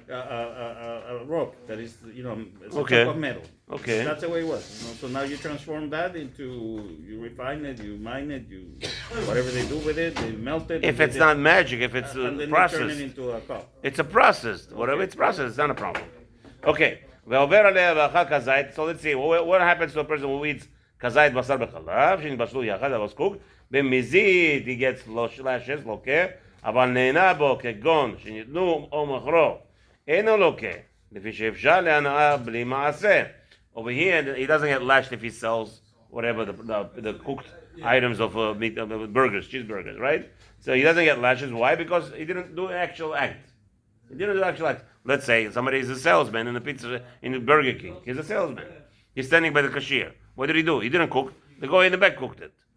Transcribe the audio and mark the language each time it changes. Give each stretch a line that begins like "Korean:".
English: A rock that is, it's Okay. a chunk of metal. Okay. That's the way it was. So now you transform that you refine it, you mine it, whatever they do with it, they melt it. If it's not magic, if it's and then processed, they turn it into a cup. it's a process. Whatever it's processed, it's not a problem. Okay.
Hebrew: ועובר עליה ואכל כזית.
English: So let's see. What happens to a person who eats
Hebrew: כזית בשר בחלב, שנתבשלו יחד, אבל זקוק, במזיד,
English: he gets lashes,
Hebrew: לוקה, אבל נהנה בו כגון שניתנו או מחרו, אינו לוקה, לפי שאפשר להנאה בלי מעשה.
English: Over here, he doesn't get lashed if he sells whatever the cooked items of meat, burgers, cheeseburgers, right? So he doesn't get lashes. Why? Because he didn't do an actual act. He didn't do an actual act. Let's say somebody is a salesman in the Burger King. He's a salesman. He's standing by the cashier. What did he do? He didn't cook. The guy in the back cooked it.